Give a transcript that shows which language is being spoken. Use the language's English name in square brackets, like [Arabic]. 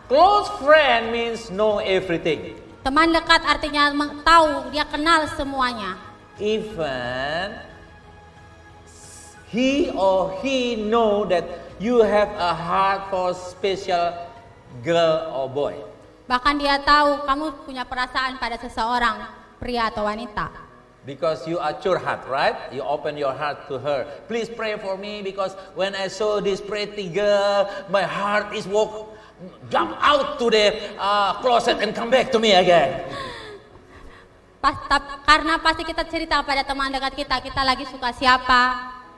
[English] Close friend means know everything. [Indonesian] Teman dekat artinya tahu, dia kenal semuanya. [English] Even he or he know that you have a heart for special girl or boy. [Indonesian] Bahkan dia tahu kamu punya perasaan pada seseorang, pria atau wanita. [English] Because you are curhat, right? You open your heart to her. Please pray for me because when I saw this pretty girl, my heart is jump out to the closet and come back to me again. [Indonesian] Karena pasti kita cerita pada teman dekat kita, kita lagi suka siapa.